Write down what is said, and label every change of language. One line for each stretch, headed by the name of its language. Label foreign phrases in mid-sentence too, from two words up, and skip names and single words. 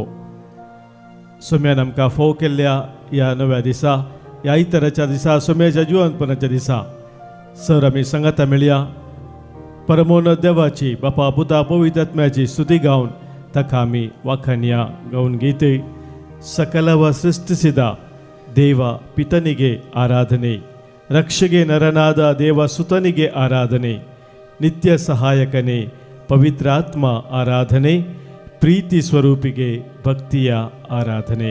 Konkani: सोम्यान आमकां फोव केल्ल्या ह्या नव्या दिसा, ह्या इतराच्या दिसा, सोम्याच्या जिवंतपणाच्या दिसा सर आमी सांगाता मेळया परमोन्नत देवाची बापा पुता पवित्र आत्म्याची स्तुती गावन ताका आमी वाखाणया गावन गीते.
Kannada: सकलव ಸೃಷ್ಟಿಸಿದ ದೇವ ಪಿತನಿಗೆ ಆರಾಧನೆ, ರಕ್ಷೆಗೆ ನರನಾದ ದೇವ ಸುತನಿಗೆ ಆರಾಧನೆ, ನಿತ್ಯ ಸಹಾಯಕನೇ ಪವಿತ್ರಾತ್ಮ ಆರಾಧನೆ, ಪ್ರೀತಿ ಸ್ವರೂಪಿಗೆ ಭಕ್ತಿಯ ಆರಾಧನೆ.